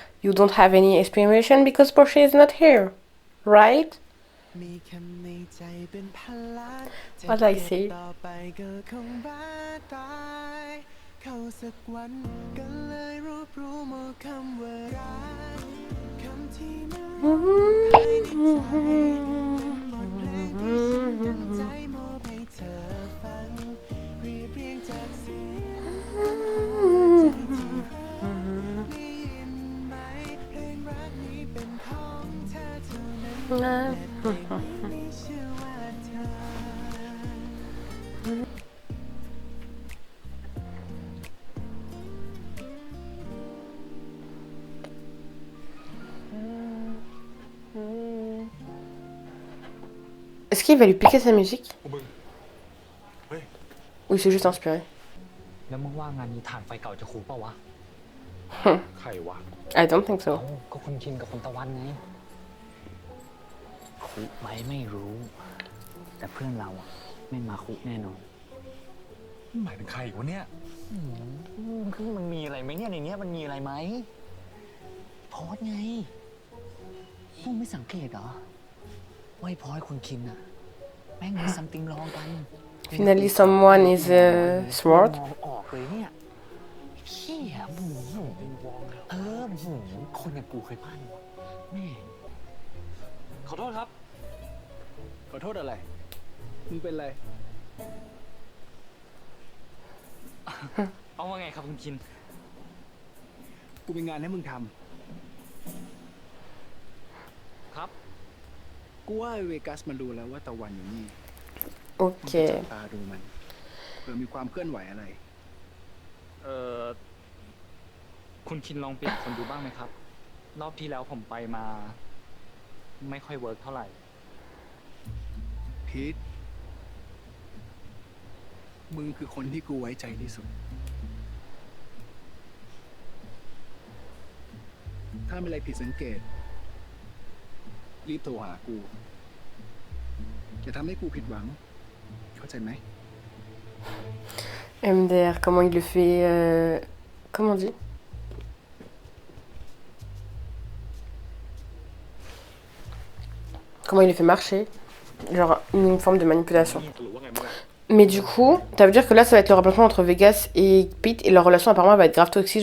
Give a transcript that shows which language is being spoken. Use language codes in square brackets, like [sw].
[en] You don't have any explanation because Porsche is not here, right? [th] มีคำในใจเป็นพันล้าน [en] What I say? [th] ต่อไปก็คงบ้าตายเข้าสักวันก็เลยรวบรวมเอาคำว่ารักคำที่มันร้องไห้ในใจเป็นบทเพลงที่ฉันตั้งใจมอบให้เธอฟังเรียบเรียงจากเสียงใจที่รักได้ยินไหมเพลงรักนี้เป็นของเธอเท่านั้นและเพลงนี้ชื่อว่าเธอ [fr] Est-ce qu'il va lui piquer sa musique? Ou il s'est juste inspiré? [th] แล้วมึงว่างานนี้ฐานไฟเก่าจะคูเปล่าวะ ใครวะ [en] I don't think so. [th] เอ้าก็คุณชินกับคุณตะวันไงคุไหมไม่รู้ แต่เพื่อนเราอะไม่มาคุแน่นอน หมายถึงใครวะเนี่ย คือมันมีอะไรไหมเนี่ยในเนี้ยมันมีอะไรไหมพอดไงมึงไม่สังเกตเหรอว่าไอ้พอดคุณคินอะแม่งมีซัมติงรองกัน [en] Finally, someone is smart. [th] มองออกเลยเนี่ยเขี้ยหมูหมูหมูคนอย่างกูเคยพลาดวะแม่ ขอโทษครับ ขอโทษอะไร มึงเป็นไร เอาว่าไงครับคุณคิน กูมีงานให้มึงท ครับ ำ กูว่าไอ้เวกัสมันรู้แล้วว่าตะวันอยู่นี่ [en] Ok. [th] จับตาดูมันเผื่อมีความเคลื่อนไหวอะไร คุณคินลองเปลี่ยนคนดูบ้างไหมครับ รอบที่แล้วผมไปมา ไม่ค่อยเวิร์กเท่าไหร่ พีท มึงคือคนที่กูไว้ใจที่สุด ถ้ามีอะไรผิดสังเกต รีบโทรหากู อย่าทำให้กูผิดหวัง เข้าใจไหม [fr] MDR, comment il le fait comment on dit? Comment il le fait marcher? Genre une forme de manipulation. Mais du coup, ça veut dire que là, ça va être le remplacement entre Vegas et Pete. Et leur relation apparemment va être grave toxique.